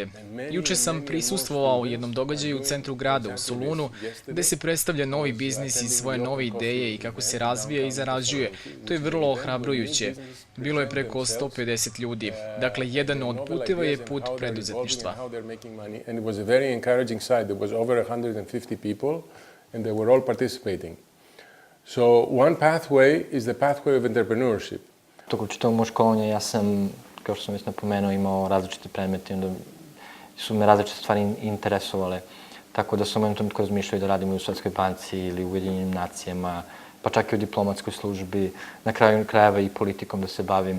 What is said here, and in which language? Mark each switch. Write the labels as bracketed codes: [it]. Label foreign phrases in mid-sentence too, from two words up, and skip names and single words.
[sr] Juče sam prisustvovao jednom događaju u centru grada u Solunu gde se predstavlja novi biznis i svoje nove ideje i kako se razvija i zarađuje. To je vrlo ohrabrujuće. Bilo je preko 150 ljudi. Dakle, jedan od puteva je put preduzetništva. [en] 150 people, and they were all participating. So one pathway is the pathway of entrepreneurship. [sr] Tokom čitavog mog školovanja ja sam, kao što sam već napomenuo, imao različite predmete i onda su me različite stvari interesovale. Tako da sam u jednom trenutku razmišljao da radim u Svetskoj banci ili u Ujedinjenim nacijama, pa čak i u diplomatskoj službi, na kraju krajeva i politikom da se bavim.